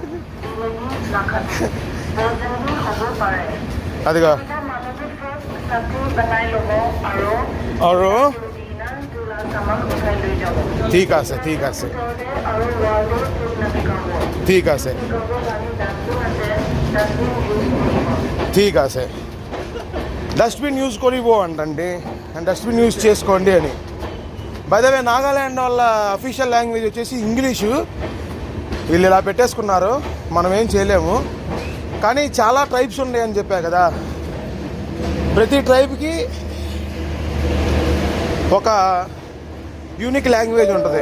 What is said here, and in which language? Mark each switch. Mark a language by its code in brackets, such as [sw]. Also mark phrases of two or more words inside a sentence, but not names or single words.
[bn] అదిగా ठीक আছে ठीक আছে ঠিক আছে ঠিক আছে. [en] dustbin use [te] కొనిపో అంటండి. [en] dustbin use [te] చేసుకోండి అని. [en] by the way [te] నాగాల్యాండ్ వాళ్ళ [en] official language [te] వచ్చేసి ఇంగ్లీషు. వీళ్ళు ఇలా పెట్టేసుకున్నారు, మనం ఏం చేయలేము. కానీ చాలా ట్రైబ్స్ ఉన్నాయి అని చెప్పా కదా. ప్రతి ట్రైబ్కి ఒక [en] unique language [te] ఉంటుంది.